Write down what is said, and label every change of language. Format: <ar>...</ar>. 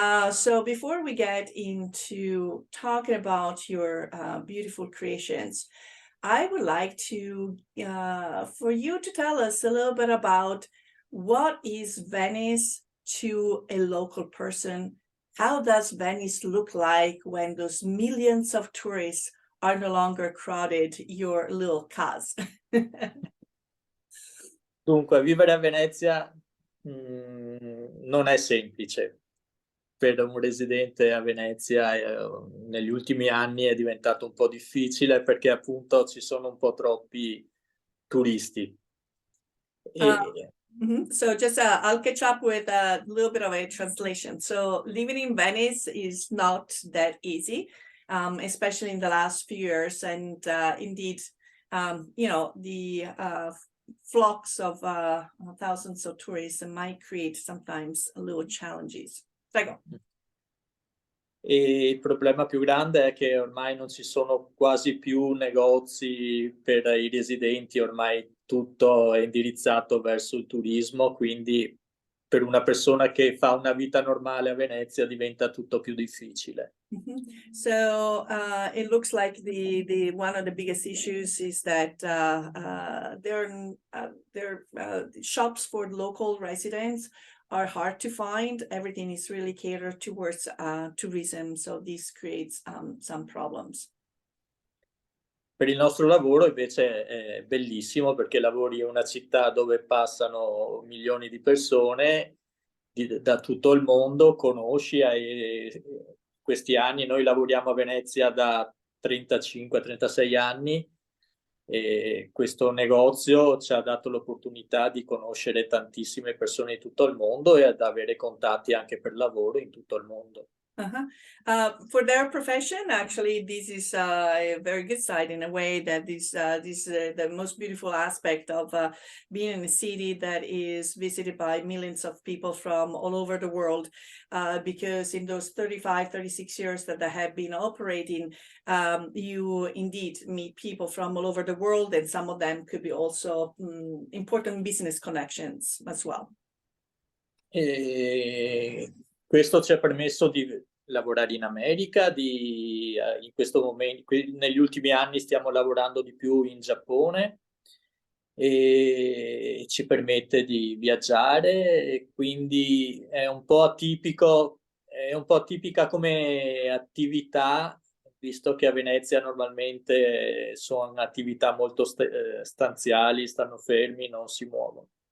<en>So before we get into talking about your beautiful creations, I would like to for you to tell us a little bit about what is Venice to a local person. How does Venice look like when those millions of tourists are no longer crowded your little casa?</en> <it>Dunque, vivere a Venezia non è semplice. Per un residente a Venezia negli ultimi anni è diventato un po' difficile perché appunto ci sono un po' troppi turisti.</it> <en>So just I'll catch up with a little bit of a translation. So living in Venice is not that easy, especially in the last few years. And indeed, the flocks of thousands of tourists might create sometimes a little challenges.</en> <it>Prego. E il problema più grande è che ormai non ci sono quasi più negozi per i residenti, ormai tutto è indirizzato verso il turismo, quindi per una persona che fa una vita normale a Venezia diventa tutto più difficile.</it> <en>So it looks like the one of the biggest issues is that there are shops for local residents are hard to find. Everything is really catered towards tourism, so this creates some problems.</en> <it>Per il nostro lavoro invece è bellissimo perché lavori in una città dove passano milioni di persone da tutto il mondo, conosci, questi anni noi lavoriamo a Venezia da 35-36 anni E questo negozio ci ha dato l'opportunità di conoscere tantissime persone in tutto il mondo e ad avere contatti anche per lavoro in tutto il mondo.</it> <en>For their profession, actually, this is a very good side in a way that this the most beautiful aspect of being in a city that is visited by millions of people from all over the world, because in those 35, 36 years that they have been operating, you indeed meet people from all over the world, and some of them could be also important business connections as well. E questo ci ha permesso di lavorare in America, in questo momento, negli ultimi anni stiamo lavorando di più in Giappone e ci permette di viaggiare, e quindi è un po' atipica come attività, visto che a Venezia normalmente sono attività molto stanziali, stanno fermi, non si muovono.</en>